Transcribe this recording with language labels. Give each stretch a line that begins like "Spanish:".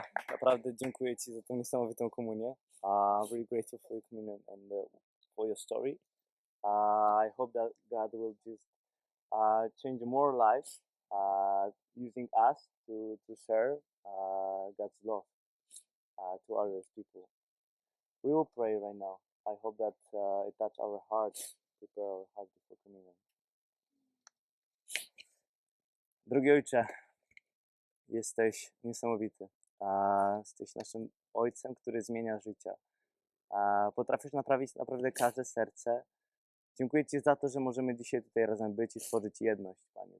Polish: Naprawdę dziękuję Ci za tę niesamowitą komunię.
English: Really grateful for your communion and for your story. I hope that God will just change more lives using us to share God's love to other people. We will pray right now. I hope that it touch our hearts, prepare our hearts before communion.
Polish: Drogi Ojcze, jesteś niesamowity. Jesteś naszym Ojcem, który zmienia życia. Potrafisz naprawić naprawdę każde serce. Dziękuję Ci za to, że możemy dzisiaj tutaj razem być i tworzyć jedność, Panie.